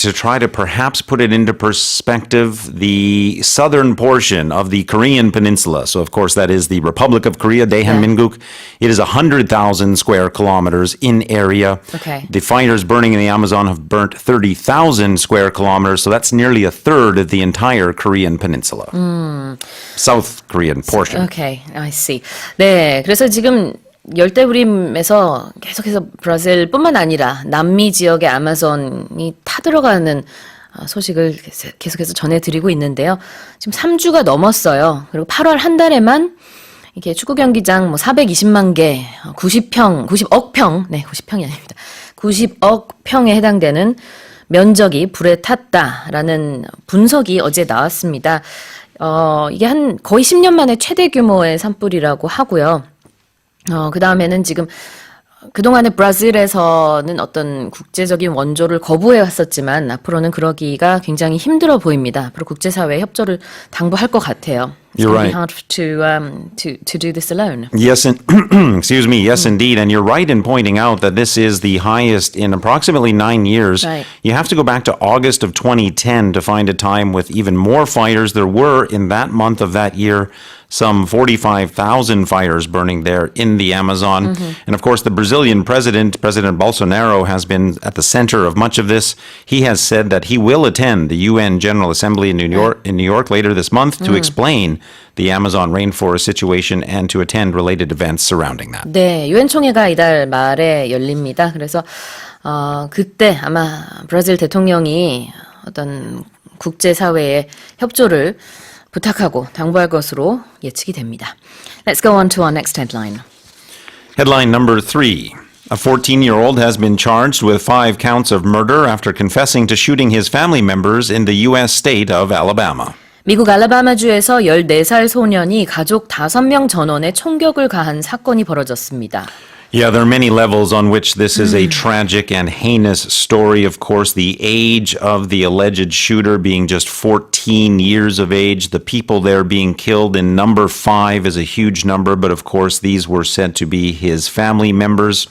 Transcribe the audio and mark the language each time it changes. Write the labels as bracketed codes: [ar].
[en] To try to perhaps put it into perspective, the southern portion of the Korean peninsula, so of course that is the Republic of Korea, Daehanminguk, it is 100,000 square kilometers in area. Okay. The fires burning in the Amazon have burnt 30,000 square kilometers, so that's nearly a third of the entire Korean peninsula. South Korean portion. Okay, I see. [ko] 네, 그래서 지금 열대우림에서 계속해서 브라질뿐만 아니라 남미 지역의 아마존이 타들어가는 소식을 계속해서 전해드리고 있는데요. 지금 3주가 넘었어요. 그리고 8월 한 달에만 이게 축구 경기장 420만 개, 90억 평, 네, 90평이 아닙니다. 90억 평에 해당되는 면적이 불에 탔다라는 분석이 어제 나왔습니다. 이게 거의 10년 만에 최대 규모의 산불이라고 하고요. 그 다음에는 지금 그동안에 브라질에서는 어떤 국제적인 원조를 거부해 왔었지만 앞으로는 그러기가 굉장히 힘들어 보입니다. 앞으로 국제사회의 협조를 당부할 것 같아요. [en] It's You're going to be right. hard to do this alone. Yes, excuse me. Yes, indeed. And you're right in pointing out that this is the highest in approximately 9 years. Right. You have to go back to August of 2010 to find a time with even more fires. There were, in that month of that year, some 45,000 fires burning there in the Amazon. And of course, the Brazilian President Bolsonaro, has been at the center of much of this. He has said that he will attend the UN General Assembly in New York later this month to explain the Amazon rainforest situation and to attend related events surrounding that. [ko] 네, 유엔 총회가 이달 말에 열립니다. 그래서 그때 아마 브라질 대통령이 어떤 국제사회의 협조를 부탁하고 당부할 것으로 예측이 됩니다. [en] Let's go on to our next headline. Headline number 3. A 14-year-old has been charged with 5 counts of murder after confessing to shooting his family members in the U.S. state of Alabama. [ko] 미국 알라바마주에서 14살 소년이 가족 5명 전원에 총격을 가한 사건이 벌어졌습니다. [en] Yeah, there are many levels on which this is a tragic and heinous story. Of course, the age of the alleged shooter being just 14 years of age. The people there being killed in number 5 is a huge number, but of course, these were said to be his family members.